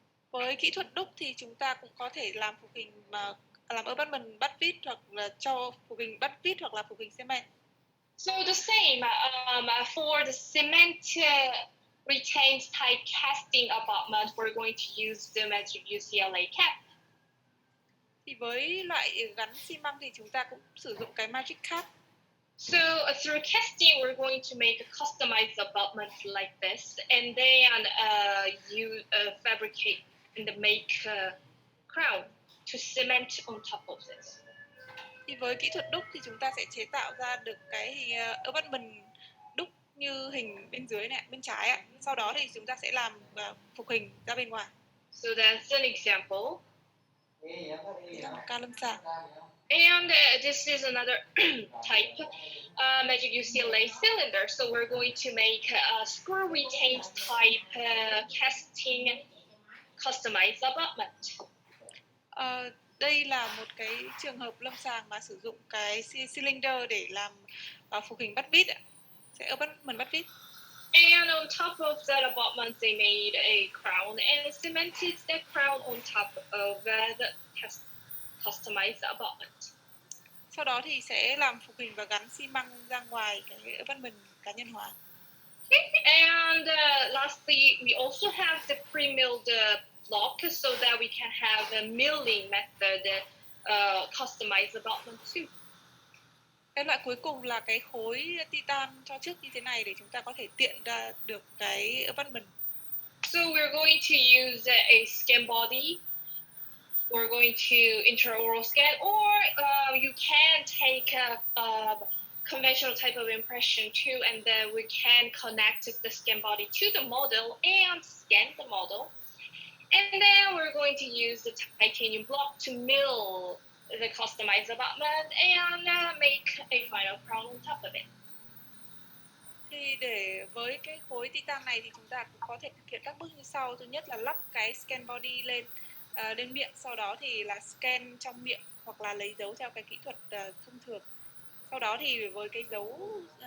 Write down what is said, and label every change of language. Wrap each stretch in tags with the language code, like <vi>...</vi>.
<vi>Với kỹ thuật đúc thì chúng ta cũng có thể làm phục hình mà làm abutment bắt vít, hoặc là cho phục hình bắt vít hoặc là phục hình cement.</vi> <en>So the same for the cement retained type casting abutment, we're going to use the Magic UCLA cap.</en> <vi>Thì với loại gắn xi măng thì chúng ta cũng sử dụng cái Magic Cap.</vi> <en>So through casting, we're going to make a customized abutment like this, and then you fabricate and make a crown to cement on top of this.</en> <vi>Thì với kỹ thuật đúc thì chúng ta sẽ chế tạo ra được cái abutment đúc như hình bên dưới này, bên trái ạ. Sau đó thì chúng ta sẽ làm phục hình ra bên ngoài.</vi> <en>So that's an example.</en> <vi>Đây là một ca lâm sàng.</vi> <en>And this is another type, Magic UCLA cylinder. So we're going to make a screw retained type casting customized abutment.</en> <vi>Đây là một cái trường hợp lâm sàng mà sử dụng cái cylinder để làm phục hình bắt vít ạ. Sẽ abutment bắt vít.</vi> <en>And on top of that abutment, they made a crown and cemented that crown on top of the customized abutment.</en> <vi>Sau đó thì sẽ làm phục hình và gắn xi măng ra ngoài cái abutment cá nhân hóa.</vi> <en>And lastly, we also have the pre-milled block so that we can have a milling method customized abutment too.</en> <vi>Cái loại cuối cùng là cái khối titan cho trước như thế này để chúng ta có thể tiện ra được cái abutment.</vi> <en>So we're going to use a scan body. We're going to intraoral scan, or you can take a conventional type of impression too, and then we can connect the scan body to the model and scan the model. And then we're going to use the titanium block to mill the customized abutment and make a final crown on top of it.</en> <vi>Thì để với cái khối titan này thì chúng ta cũng có thể thực hiện các bước như sau. Thứ nhất là lắp cái scan body lên miệng, sau đó thì là scan trong miệng hoặc là lấy dấu theo cái kỹ thuật thông thường. Sau đó thì với cái dấu</vi>